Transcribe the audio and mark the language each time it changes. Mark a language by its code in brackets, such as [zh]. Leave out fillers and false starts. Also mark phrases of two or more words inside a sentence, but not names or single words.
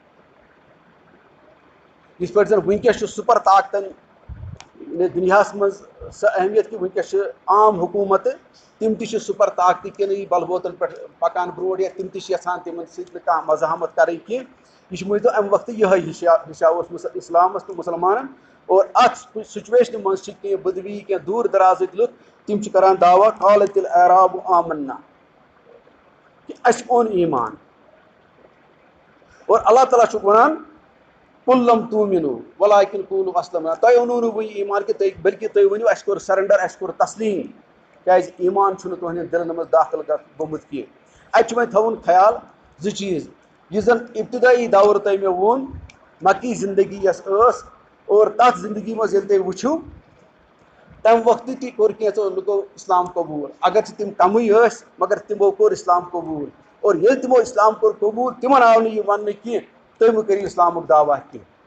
[ks] یِتھ پٲٹھۍ زَن وٕنکیٚس چھُ سُپر طاقتن دُنیاہَس منٛز سۄ اہمیت کہِ وٕنکیٚس چھِ عام حکوٗمتہٕ تِم تہِ چھِ سُپر طاقتہٕ کٮ۪نٕے بلبوتن پٮ۪ٹھ پکان برونٛٹھ یا تِم تہِ چھِ یژھان تِمن سۭتۍ نہٕ کانٛہہ مزاحمت کرٕنۍ کینٛہہ یہِ چھُ مٲنۍ تو اَمہِ وقتہٕ یِہوے ہِشا اوس اِسلامَس تہٕ مُسلمانن اور اَتھ سُچویشنہِ منٛز چھِ کینٛہہ بدوی کینٛہہ دوٗر دَرازٕکۍ لُکھ تِم چھِ کران دعوا [ar] قالت الاعراب آمنا [ks] کہِ اَسہِ اوٚن ایٖمان اور اللہ تعالیٰ چھُکھ وَنان [ar] قُل لم تؤمنوا ولکن قولوا اسلمنا [ks] تۄہہِ اوٚنوُ نہٕ وٕنہِ ایٖمان کہِ تُہۍ بٔلکہِ تُہۍ ؤنِو اَسہِ کوٚر سرنڈر اَسہِ کوٚر تسلیٖم کیازِ ایٖمان چھُنہٕ تُہنٛدٮ۪ن دِلن منٛز داخل گوٚمُت کینٛہہ اَتہِ چھُ وۄنۍ تھاوُن خیال زٕ چیٖز یُس زن ابتدٲیی دور تۄہہِ مےٚ ووٚن مکی زندگی یۄس ٲس اور تَتھ زندگی منٛز ییٚلہِ تُہۍ وٕچھِو تَمہِ وقتہٕ تہِ کوٚر کینٛژھو لُکو اِسلام قبوٗل اگرچہِ تِم کمٕے ٲسۍ مگر تِمو کوٚر اِسلام قبوٗل اور ییٚلہِ تِمو اِسلام کوٚر قبوٗل تِمن آو نہٕ یہِ وَننہٕ کینٛہہ تُہۍ مہٕ کٔرِو اِسلامُک دعوا کینٛہہ